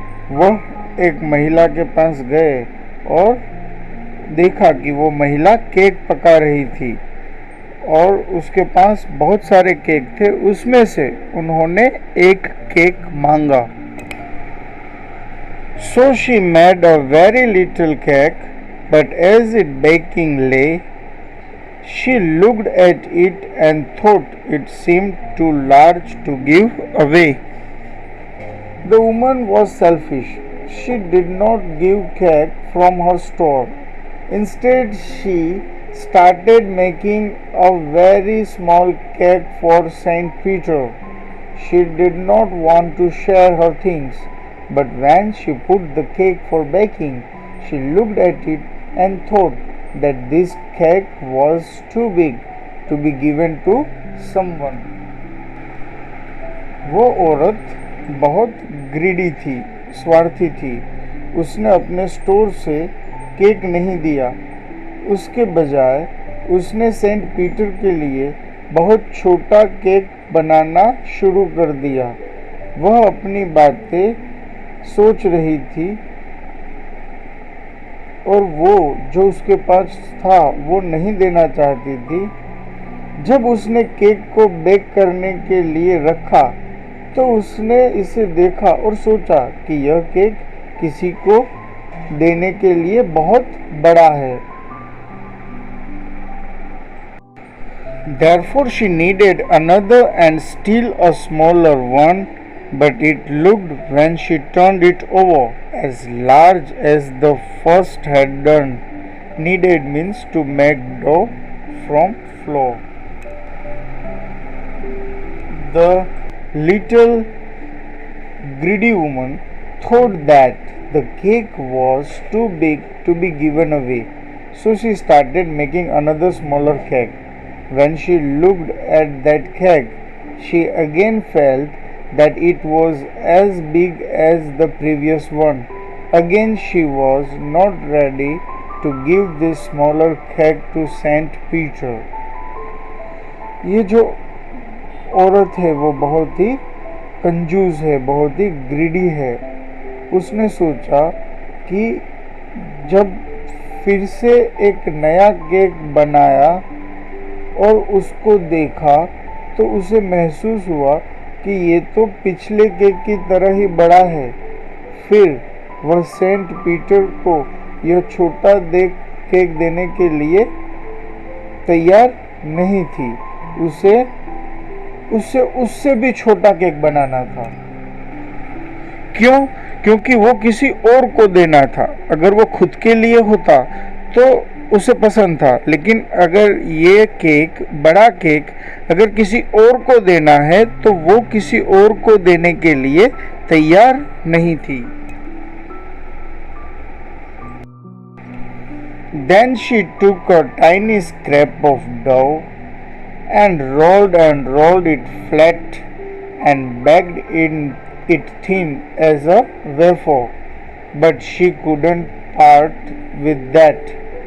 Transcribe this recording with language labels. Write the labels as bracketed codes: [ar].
[hi] वह एक महिला के पास गए और देखा कि वो महिला केक पका रही थी और उसके पास बहुत सारे केक थे। उसमें से उन्होंने एक केक मांगा। [en] So she made a very little cake, but as it baking lay, She looked at it and thought it seemed too large to give away. The woman was selfish. She did not give cake from her store. Instead, she started making a very small cake for Saint Peter. She did not want to share her things, but when she put the cake for baking, she looked at it and thought that this cake was too big to be given to someone. [hi] वो औरत बहुत greedy थी, स्वार्थी थी. उसने अपने store से cake नहीं दिया. उसके बजाय उसने सेंट पीटर के लिए बहुत छोटा केक बनाना शुरू कर दिया. वह अपनी बातें सोच रही थी और वो जो उसके पास था वो नहीं देना चाहती थी. जब उसने केक को बेक करने के लिए रखा तो उसने इसे देखा और सोचा कि यह केक किसी को देने के लिए बहुत बड़ा है. [en] Therefore she needed another and still a smaller one, but it looked when she turned it over as large as the first had done. Needed means to make dough from flour. The little greedy woman thought that the cake was too big to be given away, so she started making another smaller cake. When she looked at that cake, she again felt that it was as big as the previous one. Again she was not ready to give this smaller cake to Saint Peter. [hi] ये जो औरत है वो बहुत ही कंजूस है, बहुत ही greedy है. उसने सोचा कि जब फिर से एक नया केक बनाया और उसको देखा तो उसे महसूस हुआ कि ये तो पिछले केक की तरह ही बड़ा है. फिर वह सेंट पीटर को यह छोटा केक देने के लिए तैयार नहीं थी. उसे उससे भी छोटा केक बनाना था. क्यों? क्योंकि वो किसी और को देना था. अगर वो खुद के लिए होता तो उसे पसंद था, लेकिन अगर ये केक, बड़ा केक अगर किसी और को देना है तो वो किसी और को देने के लिए तैयार नहीं थी. [en] Then she took a tiny scrap of dough and rolled it flat and baked it thin as a wafer, but she couldn't part with that.